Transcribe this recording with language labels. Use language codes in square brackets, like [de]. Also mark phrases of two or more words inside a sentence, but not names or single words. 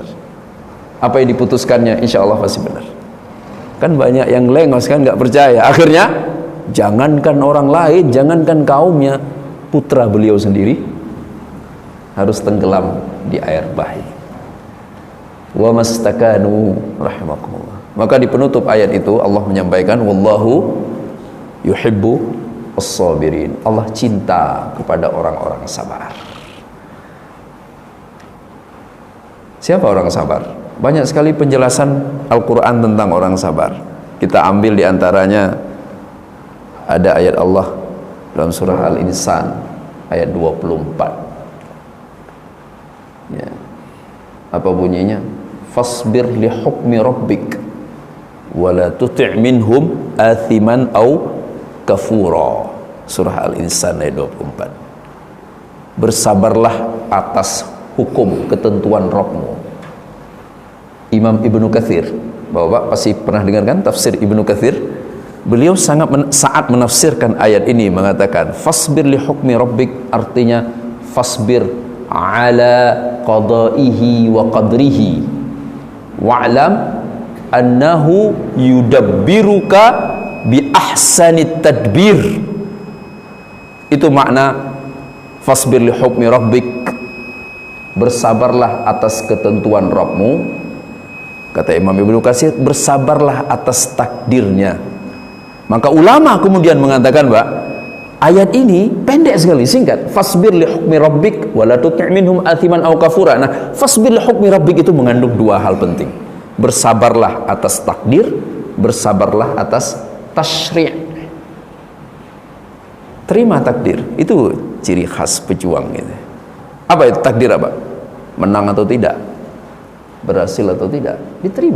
[id] Apa yang diputuskannya [ar] إن شاء الله [id] pasti benar. Kan banyak yang lengos kan, nggak percaya. Akhirnya jangankan orang lain, jangankan kaumnya, putra beliau sendiri harus tenggelam di air bahi. [ar] وما استكانوا رحمكم الله. [id] Maka di penutup ayat itu Allah menyampaikan, [ar] والله يحب الصابرين. [id] Allah cinta kepada orang-orang sabar. Siapa orang sabar? Banyak sekali penjelasan Al-Quran tentang orang sabar. Kita ambil diantaranya, ada ayat Allah dalam surah Al-Insan ayat 24 ya. Apa bunyinya? [ar] فاصبر لحكم ربك ولا تطع منهم آثما أو كفورا. [id] Surah Al-Insan ayat 24. Bersabarlah atas hukum ketentuan Rabbmu. Imam Ibnu Katsir, Bapak pasti pernah dengarkan tafsir Ibnu Katsir. Beliau saat menafsirkan ayat ini mengatakan, [ar] فاصبر لحكم ربك, artinya فاصبر على قضائه وقدره واعلم أنه يدبرك بأحسن التدبير. [id] Itu makna [ar] فاصبر لحكم ربك, [id] bersabarlah atas ketentuan Rabbmu. Kata Imam Ibnu Katsir, bersabarlah atas takdirnya. Maka ulama kemudian mengatakan, Mbak, ayat ini pendek sekali, singkat. [ar] فاصبر لحكم ربك ولا تطع منهم آثما أو كفورا. [id] Nah, [ar] فاصبر لحكم ربك [id] itu mengandung dua hal penting. Bersabarlah atas takdir, bersabarlah atas tasyri'. Terima takdir, itu ciri khas pejuang gitu. Apa itu takdir apa? Menang atau tidak, berhasil atau tidak, diterima.